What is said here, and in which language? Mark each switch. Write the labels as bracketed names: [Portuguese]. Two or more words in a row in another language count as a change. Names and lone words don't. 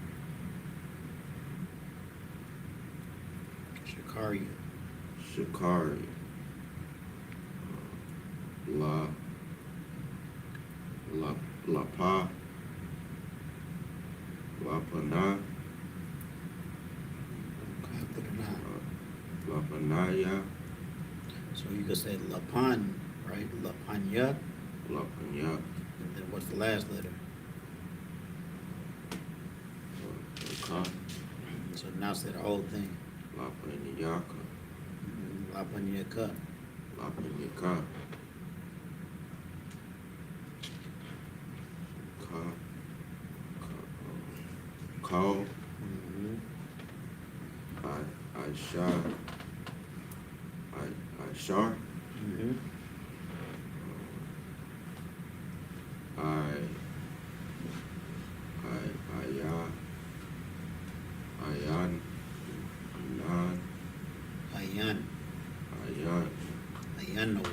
[English] Shikaria. Shikari. La. La Pa. La Pana. Okay, put it out. La Panaya. So you could say Lapan, right? Lapanya. La Panya. And then what's the last letter? Ka. So now say the whole thing. La Panyaka. Lapanyaka. La Panyaka. Call. Mhm. Shar. Mhm. Ayan. Ayan. Ayan. Ayanoa.